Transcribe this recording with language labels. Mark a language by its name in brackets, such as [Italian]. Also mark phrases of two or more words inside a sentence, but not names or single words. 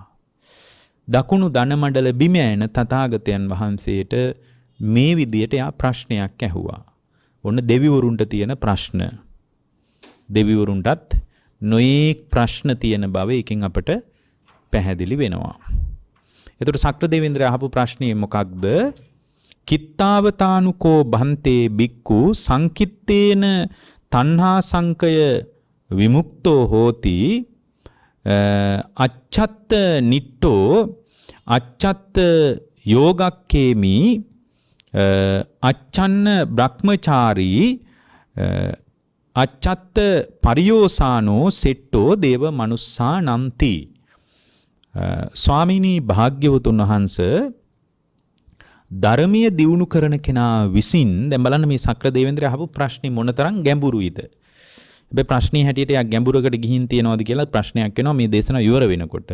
[Sinhala] දකුණු ධන මණ්ඩල බිම ඇන තථාගතයන් වහන්සේට මේ විදියට යා ප්‍රශ්නයක් ඇහුවා. ඔන්න දෙවිවරුන්ට තියෙන ප්‍රශ්න. දෙවිවරුන්ටත් නොයේක් ප්‍රශ්න තියෙන බව එකෙන් අපට පැහැදිලි වෙනවා. එතකොට සක්‍ර දේවේන්ද්‍රය අහපු ප්‍රශ්නේ මොකක්ද? [Pali] කිත්තාවතානුකෝ බන්තේ බික්කු සංකිත්තේන තණ්හා සංකය විමුක්තෝ හෝති අච්ඡත්ත නිට්ටෝ අච්ඡත්ත යෝගක්කේමි අච්ඡන්න බ්‍රහ්මචාරී අච්ඡත්ත පරියෝසානෝ සෙට්ටෝ දේව මනුස්සා නන්ති. [Sinhala] ස්වාමිනී භාග්‍යවතුන් වහන්සේ ධර්මීය දියුණු කරන කෙනා විසින් දැන් බලන්න මේ සක්‍ර දේවේන්ද්‍රය අහපු ප්‍රශ්නේ මොනතරම් ගැඹුරුයිද? හැබැයි ප්‍රශ්නේ හැටියට යක් ගැඹුරකට ගිහින් තියනවාද කියලා ප්‍රශ්නයක් වෙනවා මේ දේශනාව ඉවර වෙනකොට.